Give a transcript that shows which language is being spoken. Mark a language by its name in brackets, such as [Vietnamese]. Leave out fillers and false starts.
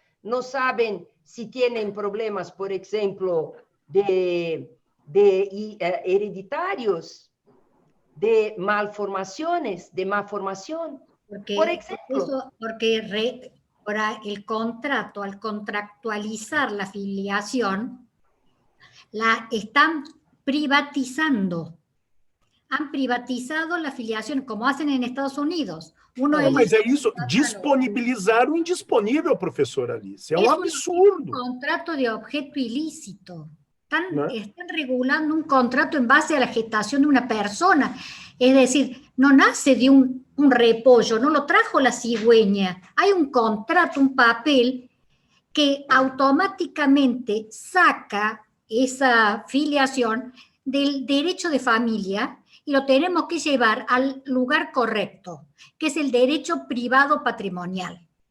[Spanish] No saben si tienen problemas, por ejemplo, de hereditarios, de malformaciones, de malformación. Por ejemplo. Porque ahora el contrato, al contractualizar la filiación, la están privatizando. Han privatizado la filiación, como hacen en Estados Unidos. [Portuguese] Mas é isso, disponibilizar o indisponível, professora Alice. É um absurdo. [Spanish] Un contrato de objeto ilícito. Están regulando un contrato en base a la gestación de una persona. Es decir, no nace de un repollo, no lo trajo la cigüeña. Hay un contrato, un papel que automáticamente saca esa filiación del derecho de familia y lo tenemos que llevar al lugar correcto, que es el derecho privado patrimonial.